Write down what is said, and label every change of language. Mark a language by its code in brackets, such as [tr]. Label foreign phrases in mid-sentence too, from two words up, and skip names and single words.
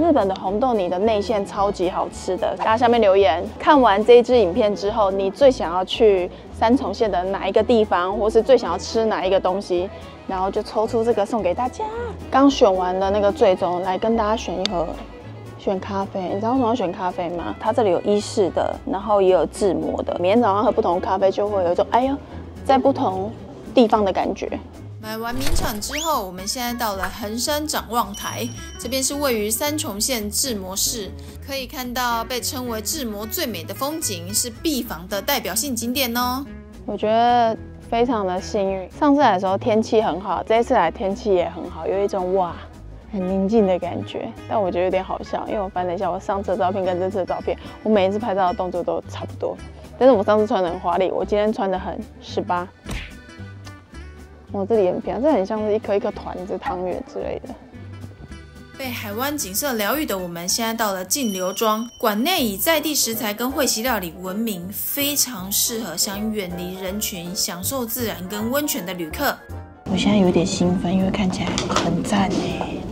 [zh] 日本的紅豆泥的內餡超級好吃的。大家下面留言，看完這一支影片之後，你最想要去三重縣的哪一個地方，或是最想要吃哪一個東西，然後就抽出這個送給大家。剛選完的那個最終，來跟大家選一盒。選咖啡，你知道為什麼要選咖啡嗎？它這裡有意式的，然後也有自磨的。每天早上喝不同的咖啡，就會有一種哎呦，在不同地方的感覺。買完名產之後，我們現在到了橫山展望台，這邊是位於三重縣志摩市，可以看到被稱為志摩最美的風景，是避房的代表性景點哦。我覺得非常的幸運，上次來的時候天氣很好，這一次來天氣也很好，有一種哇。很寧靜的感覺，但我覺得有點好笑，因為我翻了一下我上次的照片跟這次的照片，我每一次拍照的動作都差不多，但是我上次穿的很華麗，我今天穿的很18。我這裡也很漂亮，這很像是一顆一顆團子、湯圓之類的。被海灣景色療癒的我們，現在到了淨流莊，館內以在地食材跟會席料理聞名，非常適合想遠離人群、享受自然跟溫泉的旅客。我現在有點興奮，因為看起來很讚耶。